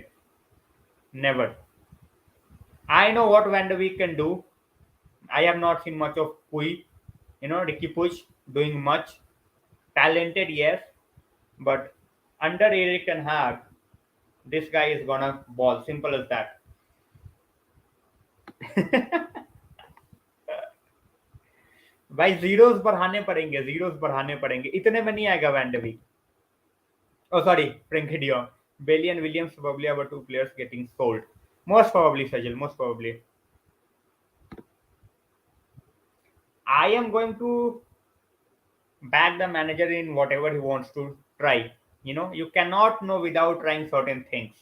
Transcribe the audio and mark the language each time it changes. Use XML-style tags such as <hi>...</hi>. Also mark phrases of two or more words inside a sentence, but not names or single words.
<en>Never. I know what Van de Beek can do. I have not seen much of Pui. Ricky Puig doing much. Talented, yes, but under Eric Ten Hag, this guy is gonna ball. Simple as that.</en> <hi>भाई जीरोस बढ़ाने पड़ेंगे इतने में नहीं आएगा वैन डे वीक</hi> <en>oh sorry</en> <hi>Frenkie de Jong.</hi> <en>Bailey and Williams probably our two players getting sold most probably Sajil most probably I am going to back the manager in whatever he wants to try. You cannot know without trying certain things.</en>